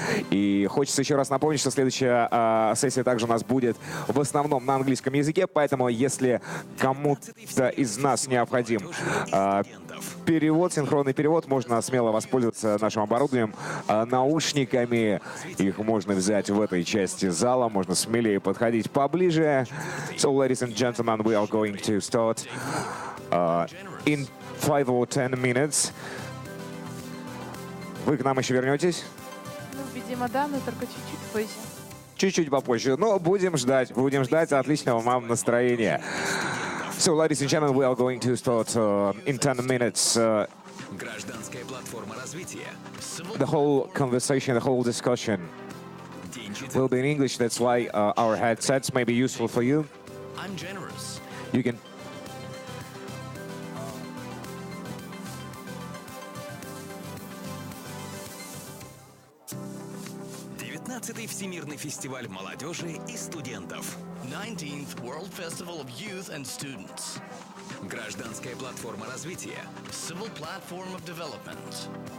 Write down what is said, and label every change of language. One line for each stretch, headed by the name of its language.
Russian: И хочется еще раз напомнить, что следующая сессия также у нас будет в основном на английском языке, поэтому если кому-то из нас необходим перевод, синхронный перевод, можно смело воспользоваться нашим оборудованием, наушниками. Их можно взять в этой части зала, можно смелее подходить поближе.
English: So, ladies and gentlemen, we are going to start in 5 or 10 minutes.
Russian: Вы к нам еще вернетесь? Ну, видимо, да, но только чуть-чуть позже. Чуть-чуть попозже. Но будем ждать отличного вам настроения.
English: So, ladies and gentlemen, we are going to start in 10 minutes.
Russian: Гражданская платформа развития.
English: The whole conversation, the whole discussion will be in English. That's why our headsets may be useful for you. I'm generous. You can.
Russian: Девятнадцатый Всемирный фестиваль молодежи и студентов.
English: 19th World Festival of Youth and Students.
Russian: Гражданская платформа развития.
English: Civil Platform of Development.